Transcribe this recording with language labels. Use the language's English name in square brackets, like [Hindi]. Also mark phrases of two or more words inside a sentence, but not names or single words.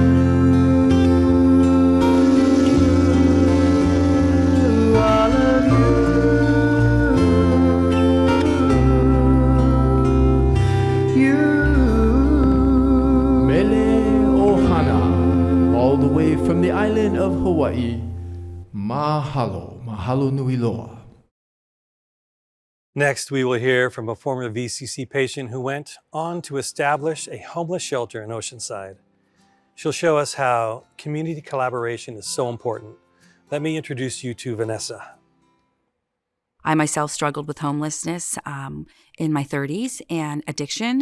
[English] All of you. Mele Ohana, all the way from the island of Hawaii. [Hawaiian] Mahalo, mahalo nui loa. [English] Next, we will hear from a former VCC patient who went on to establish a homeless shelter in Oceanside. She'll show us how community collaboration is so important. Let me introduce you to Vanessa. I myself struggled with homelessness in my 30s and addiction.